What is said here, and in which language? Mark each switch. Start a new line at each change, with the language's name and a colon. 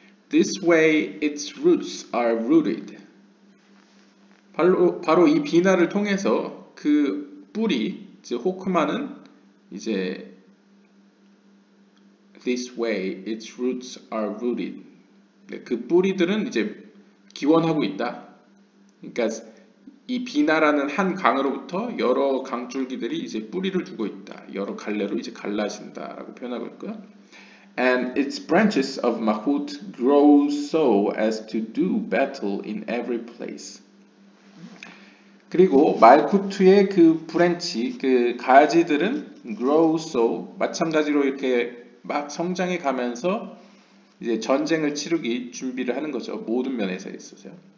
English: This way its roots are rooted.
Korean: 바로 이 비나를 통해서 그 뿌리, 이제 호크마는 이제
English: This way its roots are rooted.
Korean: 그 뿌리들은 이제 기원하고 있다. 그러니까 이 비나라는 한 강으로부터 여러 강줄기들이 이제 뿌리를 두고 있다. 여러 갈래로 이제 갈라진다라고 표현하고 있고요.
English: And its branches of Mahut grow so as to do battle in every place.
Korean: 그리고 말쿠트의 그 브랜치, 그 가지들은
English: grow so,
Korean: 마찬가지로 이렇게 막 성장해 가면서 이제 전쟁을 치르기 준비를 하는 거죠. 모든 면에서 있어서요.